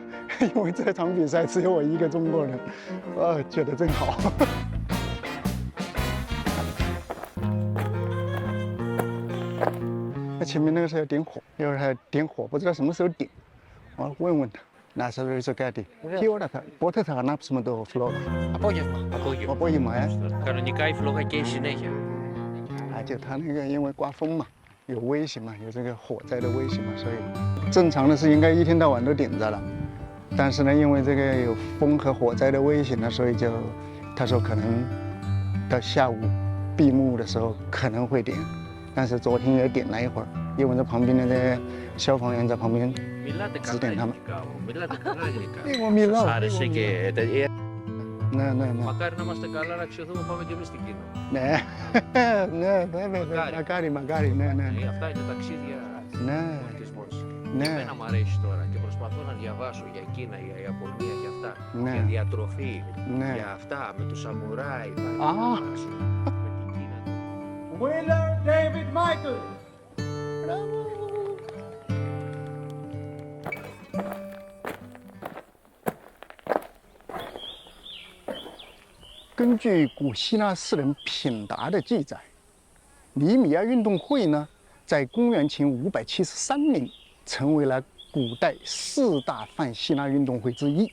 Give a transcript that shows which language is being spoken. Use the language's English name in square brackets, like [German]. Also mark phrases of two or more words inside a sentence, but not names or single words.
[Chinese] 因为这场比赛只有我一个中国人，觉得真好。那前面那个是要点火，一会儿还点火，不知道什么时候点，我问问他。那时候就该点。 [Greek] Πότε θα ανάψουμε το φλόγα? Απόγευμα. Κανονικά η φλόγα καίει συνέχεια. [Chinese] 就它那个因为刮风嘛，有危险嘛，有这个火灾的危险嘛，所以正常的是应该一天到晚都点着了。但是呢，因为这个有风和火灾的危险呢，所以他说可能到下午闭幕的时候可能会点，但是昨天也点了一会儿，因为这旁边的这个消防员在旁边指点他们。 [Greek] 我 μιλάω. Άρεσε και τέτοια. Ναι. Μακάρι να είμαστε καλά, να αξιωθούμε, πάμε και εμείς στην Κίνα. Ναι, βέβαια. Μακάρι, ναι. Αυτά είναι ταξίδια πολιτισμός. Ναι. Εμένα μου αρέσει τώρα και προσπαθώ να διαβάσω για Κίνα, για Ιαπωνία, για αυτά. Ναι. Για διατροφή, Ναι. για αυτά, με το σαμουράι. Με την Κίνα. [English] Winner David Michael. [Chinese] 根据古希腊诗人品达的记载，尼米亚运动会呢，在公元前573年成为了古代4大泛希腊运动会之一。